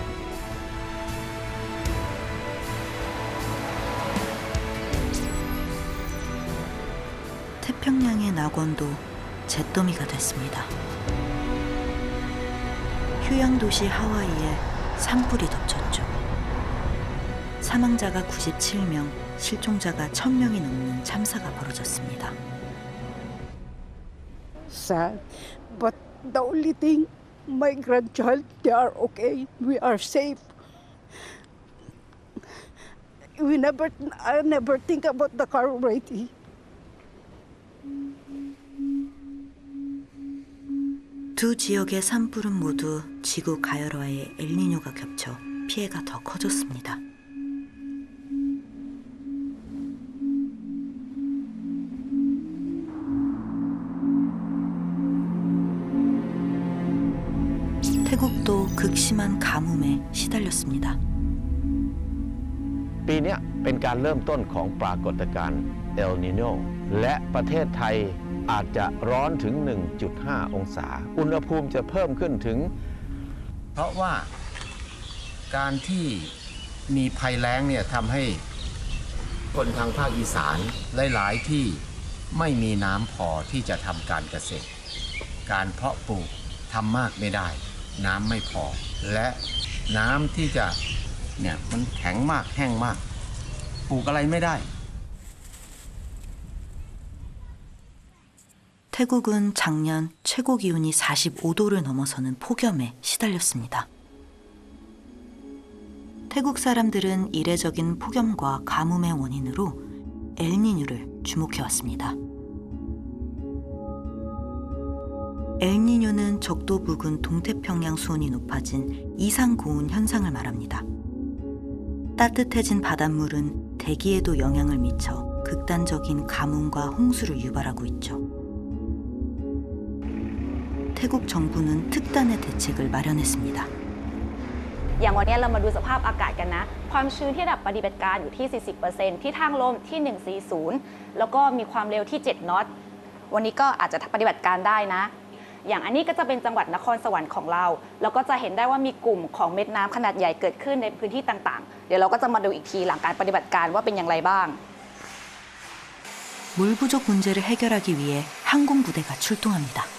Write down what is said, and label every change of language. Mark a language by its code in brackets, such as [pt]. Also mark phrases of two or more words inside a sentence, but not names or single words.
[ko] 태평양의 낙원도 잿더미가 됐습니다. 휴양도시 하와이에 산불이 덮쳤죠. 사망자가 97명, 실종자가 1,000명이 넘는 참사가 벌어졌습니다. [en] Sad, but the only thing my grandchild, they are okay. We are safe. I never think about the car already. [ko] 두 지역의 산불은 모두 지구 가열화에 엘니뇨가 겹쳐 피해가 더 커졌습니다. 태국도 극심한 가뭄에 시달렸습니다. [th] ปีนี้เป็นการเริ่มต้นของปรากฏการณ์เอลนีโญและประเทศไทยอาจ จะร้อนถึง 1.5 องศาอุณหภูมิจะเพิ่มขึ้นถึงเพราะว่าการที่มีภัยแล้งเนี่ยทำให้คนทางภาคอีสานหลายๆที่ไม่มีน้ำพอที่จะทำการเกษตรการเพาะปลูกทำมากไม่ได้น้ำไม่พอและน้ำที่จะเนี่ยมันแข็งมากแห้งมากปลูกอะไรไม่ได้ [ko] 태국은 작년 최고 기온이 45도를 넘어서는 폭염에 시달렸습니다. 태국 사람들은 이례적인 폭염과 가뭄의 원인으로 엘니뇨를 주목해왔습니다. 엘니뇨는 적도 부근 동태평양 수온이 높아진 이상고온 현상을 말합니다. 따뜻해진 바닷물은 대기에도 영향을 미쳐 극단적인 가뭄과 홍수를 유발하고 있죠. 태국 정부는 특단의 대책을 마련했습니다. [th] อย่างวันนี้เรามาดูสภาพอากาศกันนะ ความชื้นที่ระดับปฏิบัติการอยู่ที่ 40% ที่ทางลมที่ 140 แล้วก็มีความเร็วที่ 7 น็อต วันนี้ก็อาจจะปฏิบัติการได้นะ อย่างอันนี้ก็จะเป็นจังหวัดนครสวรรค์ของเรา แล้วก็จะเห็นได้ว่ามีกลุ่มของเม็ดน้ำขนาดใหญ่เกิดขึ้นในพื้นที่ต่างๆ เดี๋ยวเราก็จะมาดูอีกทีหลังการปฏิบัติการว่าเป็นอย่างไรบ้าง [ko] 물 부족 문제를 해결하기 위해 항공 부대가 출동합니다.